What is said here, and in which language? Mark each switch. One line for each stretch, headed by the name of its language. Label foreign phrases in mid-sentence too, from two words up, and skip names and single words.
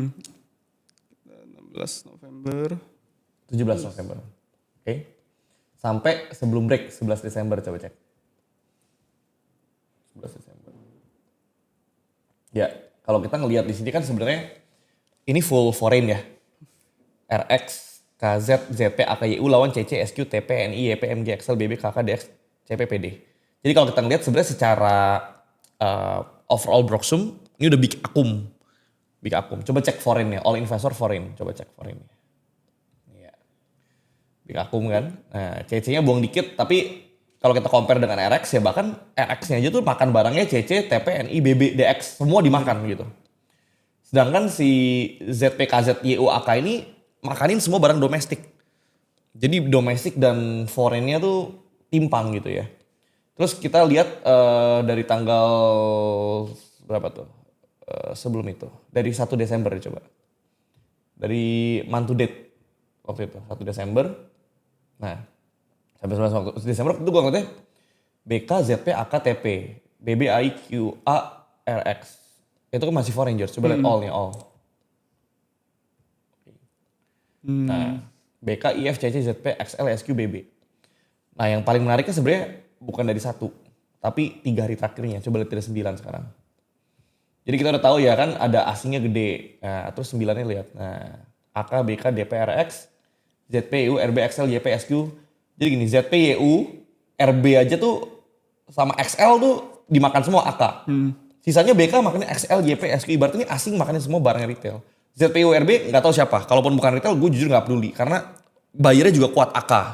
Indonesian: 16 November. 17 November. Oke. Sampai sebelum break 11 Desember coba cek. 11 Desember. Ya, kalau kita ngelihat di sini kan sebenarnya ini
English: full foreign
Indonesian: ya. RX, KZ, ZP, AKYU lawan CC, SQ, TP, NI, YP, MG, XL, BB, KK, DX, CPPD. Jadi kalau kita ngelihat sebenarnya secara overall Broksum ini udah big akum. Big akum. Coba cek foreign ya,
English: all investor foreign.
Indonesian: Coba cek foreign. Ya. Big akum kan. Nah, CC-nya buang dikit tapi kalau kita compare dengan RX ya bahkan RX-nya aja tuh makan barangnya CC, TP, NI, BB, DX semua dimakan gitu. Sedangkan si ZP, KZ, YU, AK ini makanin semua barang domestik. Jadi domestik dan foreign-nya tuh timpang gitu ya. Terus kita lihat dari tanggal berapa tuh? Sebelum itu. Dari 1 Desember ya coba. Dari
English: month to date
Indonesian: waktu itu. 1 Desember. Nah, sampai 11 Desember itu gue ngeliatnya BK, ZP, AK, TP, BB, AI, QA, RX. Itu kan masih foreign George. Coba lihat all nih, all. Nah, BK, IF, CC, ZP, XL, SQ, BB. Nah, yang paling menariknya sebenarnya bukan dari 1, tapi 3 hari terakhirnya. Coba lihat dari 9 sekarang. Jadi kita udah tahu ya kan ada asingnya gede. Nah, terus 9-nya lihat. Nah, AK, BK, DP, RX, ZP, YU, RB, XL, YP, SQ. Jadi gini, ZP, YU, RB aja tuh sama XL tuh dimakan semua AK. Sisanya BK makannya XL, YP, SQ. Ibaratnya ini asing makannya semua barang retail. ZP, YU, RB nggak tahu siapa. Kalaupun bukan retail gue jujur nggak peduli. Karena bayarnya juga kuat AK.